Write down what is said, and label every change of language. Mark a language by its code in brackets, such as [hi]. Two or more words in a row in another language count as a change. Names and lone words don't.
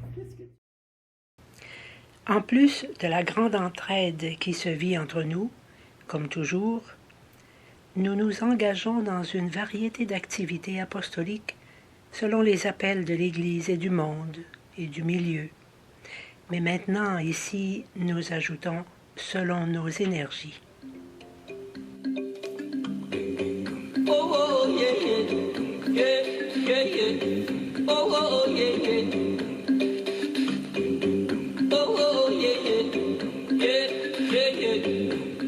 [fr] En plus de la grande entraide qui se vit entre nous, comme toujours, nous nous engageons dans une variété d'activités apostoliques selon les appels de l'Église et du monde et du milieu. Mais maintenant, ici, nous ajoutons selon nos énergies. [en] Oh, oh, yeah, yeah, yeah, yeah, yeah. Oh, oh, yeah, yeah. Oh, oh, yeah, yeah, yeah, yeah, yeah.